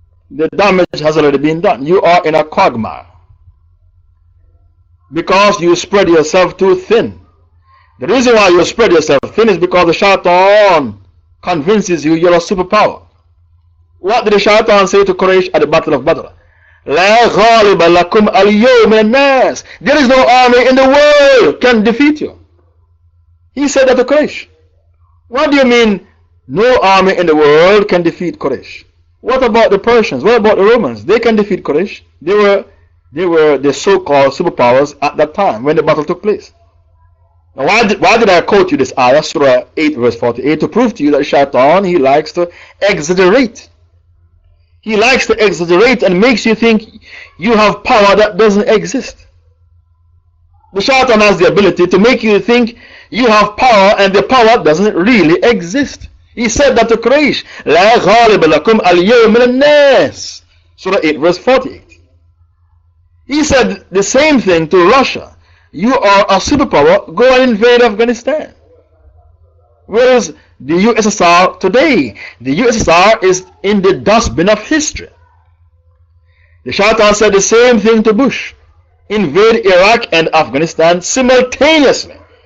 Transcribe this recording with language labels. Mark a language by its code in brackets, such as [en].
[en] The damage has already been done. You are in a quagmire. because you spread yourself too thin. The reason why you spread yourself thin is because the Shaitan convinces you you're a superpower. What did the Shaitan say to Quraysh at the Battle of Badr? [ar] لا غالب لكم اليوم من الناس. [en] There is no army in the world can defeat you. He said that to Quraysh. What do you mean no army in the world can defeat Quraysh? What about the Persians? What about the Romans? They can defeat Quraysh. They were the so-called superpowers at that time when the battle took place. Now why did I quote you this ayah, Surah 8 verse 48, to prove to you that Shaitan, he likes to exaggerate. He likes to exaggerate and makes you think you have power that doesn't exist. The Shaitan has the ability to make you think you have power and the power doesn't really exist. He said that to Quraysh, [ar] لا غالب لكم اليوم من الناس. [en] Surah 8 verse 48. He said the same thing to Russia. You are a superpower, go and invade Afghanistan. Whereas the USSR today, the USSR is in the dustbin of history. The Shaitan said the same thing to Bush. Invade Iraq and Afghanistan simultaneously.